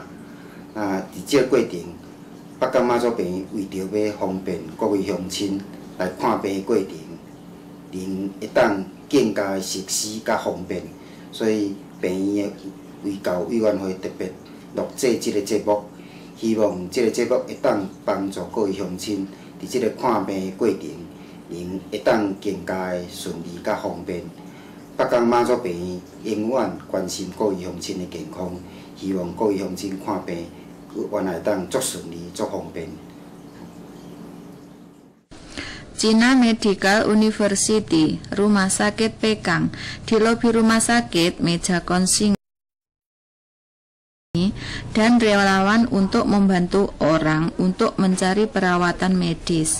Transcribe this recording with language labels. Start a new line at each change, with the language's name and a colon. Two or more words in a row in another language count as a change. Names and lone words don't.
Min Nan Chinese: 伫这个过程，北港妈祖病院为着要方便各位乡亲来看病的过程，能会当更加熟悉甲方便，所以病院的卫教委员会特别录制这个节目，希望这个节目会当帮助各位乡亲伫这个看病的过程，能会当更加顺利甲方便。北港妈祖病院永远关心各位乡亲的健康，希望各位乡亲看病。原来当足顺利、足方便。
Indonesian: Cina Medical University, Rumah Sakit Pekang. Di lobi rumah sakit, meja konsing dan relawan untuk membantu orang untuk mencari perawatan medis.